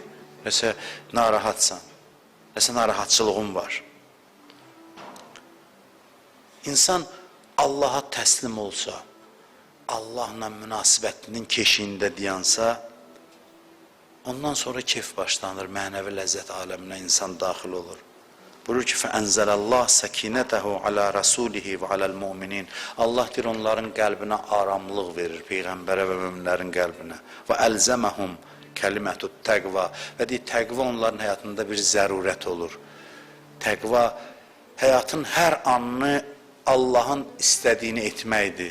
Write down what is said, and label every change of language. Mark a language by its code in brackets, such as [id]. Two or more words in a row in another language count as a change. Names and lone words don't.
[az] Nəsə narahatsan, nəsə narahatçılığın var. İnsan Allaha təslim olsa, Allahla münasibətinin keşiyində dayansa, ondan sonra keyf başlanır, mənəvi ləzzət aləminə insan daxil olur. Buyurur ki, [ar] فَأَنْزَلَ اللّٰهِ سَكِينَتَهُ عَلَى رَسُولِهِ وَعَلَى الْمُؤْمِنِينَ [az] Allah deyir, onların qəlbinə aramlıq verir, Peyğəmbərə və müminlərin qəlbinə. [ar] وَأَلْزَمَهُمْ كلمة التقوى. [az] Və deyir, təqva onların həyatında bir zərurət olur. Təqva, həyatın hər anını Allahın istədiyini etməkdir.